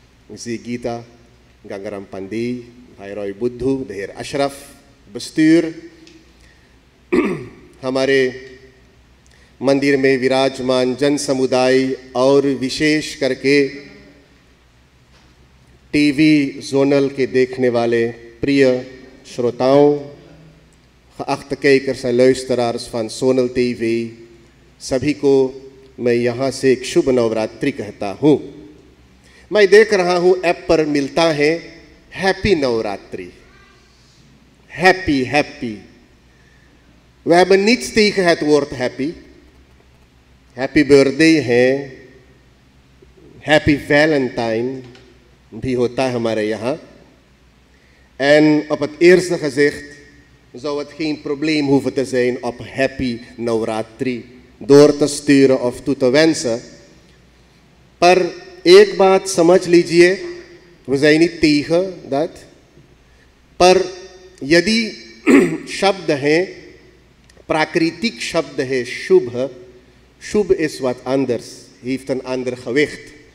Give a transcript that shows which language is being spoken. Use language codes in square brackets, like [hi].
[hi] जी गीता, गंगाराम पंडी, भाई रॉय बुद्धू, देहर अशरफ, bestuur, हमारे मंदिर में विराजमान जन समुदाय और विशेष करके टीवी जोनल के देखने वाले प्रिय श्रोताओं, [nl] geachte kijkers en luisteraars van Zonal TV, [hi] सभी को मैं यहाँ से एक शुभ नवरात्रि कहता हूँ। मैं देख रहा हूँ ऐप पर मिलता है happy Navratri, happy happy. [nl] We hebben niets tegen het woord happy. [hi] Happy birthday है, happy Valentine भी होता है हमारे यहाँ। [nl] En op het eerste gezicht zou het geen probleem hoeven te zijn op happy Navratri door te sturen of toe te wensen. [hi] पर एक बात समझ लीजिए, [nl] we zijn niet tegen dat, [hi] पर यदि शब्द हैं, प्राकृतिक शब्द है शुभ, शुभ [nl] is wat anders, heeft een ander gewicht.